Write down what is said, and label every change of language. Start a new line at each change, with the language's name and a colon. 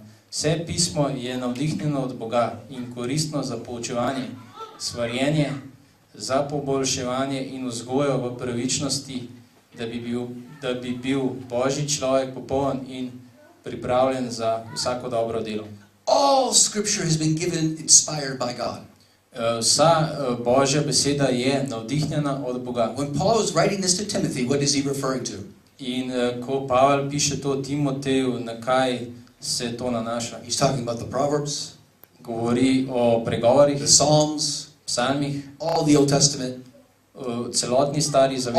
Slovenian: Vse pismo je navdihnjeno od Boga in koristno za poučevanje, svarjenje, za poboljševanje in vzgojo v pravičnosti, da bi bil Božji človek popoln in pripravljen za vsako dobro delo.
English: All scripture has been given inspired by God.
Slovenian: Vsa Božja beseda je navdihnjena od Boga.
English: When Paul was writing this to Timothy, what is he referring to?
Slovenian: In ko Pavel piše to Timoteju, na kaj se to nanaša?
English: He's talking about the Proverbs,
Slovenian: Govori o pregovorih,
English: the Psalms,
Slovenian: psalmih,
English: all the Old Testament,
Slovenian: celotni stari zavezi,